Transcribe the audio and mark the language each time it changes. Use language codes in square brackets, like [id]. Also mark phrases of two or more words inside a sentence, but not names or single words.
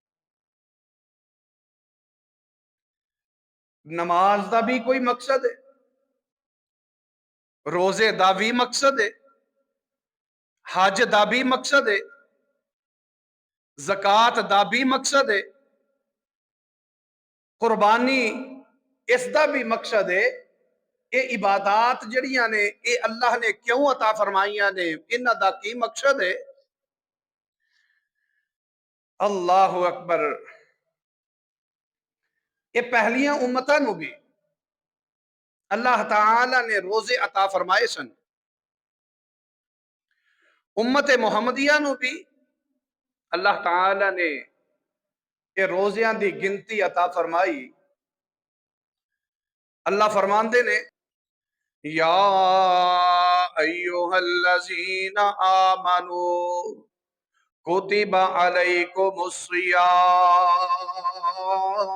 [pa] نماز دا بھی کوئی مقصد ہے، روزے دا بھی مقصد ہے، حج دا بھی مقصد ہے، زکوٰۃ دا بھی مقصد ہے، قربانی اس دا بھی مقصد ہے۔ یہ عبادات جڑیاں نے یہ اللہ نے کیوں عطا فرمائیاں نے، انہاں دا کی مقصد ہے۔ [ar] اللہ اکبر۔ [pa] یہ پہلیاں امتاں نو بھی اللہ تعالی نے روزے عطا فرمائے سن، امت محمدیہ نو بھی اللہ تعالی نے یہ روزیاں دی گنتی عطا فرمائی۔ اللہ فرماندے نے [ar] یا ایوہ الذین آمنوا کتب علیکم الصیام